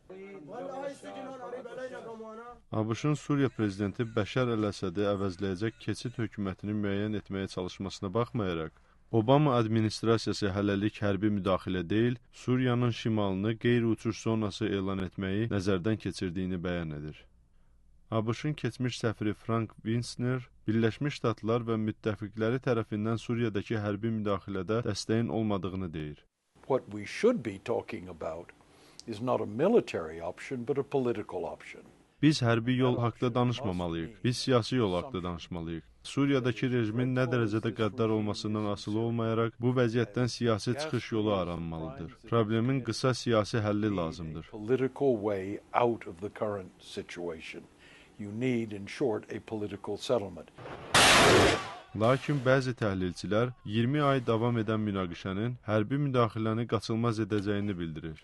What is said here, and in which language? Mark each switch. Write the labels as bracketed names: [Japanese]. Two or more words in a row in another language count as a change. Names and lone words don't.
[Azerbaijani] ABŞ-ın Suriya prezidenti Bəşər Əl-Əsədi əvəzləyəcək keçid hökumətini müəyyən etməyə çalışmasına baxmayaraq, Obama administrasiyası hələlik hərbi müdaxilə deyil, Suriyanın şimalını qeyri-uçuş zonası elan etməyi nəzərdən keçirdiyini bəyan edir. ABŞ-ın keçmiş səfiri Frank Winsner, Birləşmiş Ştatlar və müttəfiqləri tərəfindən Suriyadakı hərbi müdaxilədə dəstəyin olmadığını deyir. [English] What we should be talking about is not a military option, but a political option. [Azerbaijani] Biz hərbi yol haqda danışmamalıyıq, biz siyasi yol haqda danışmalıyıq. Suriyadakı rejimin nə dərəcədə qəddar olmasından asılı olmayaraq, bu vəziyyətdən siyasi çıxış yolu aranmalıdır. Problemin qısa siyasi həlli lazımdır. Lakin bəzi təhlilçilər 20 ay davam edən münaqişənin hərbi müdaxiləni qaçılmaz edəcəyini bildirir.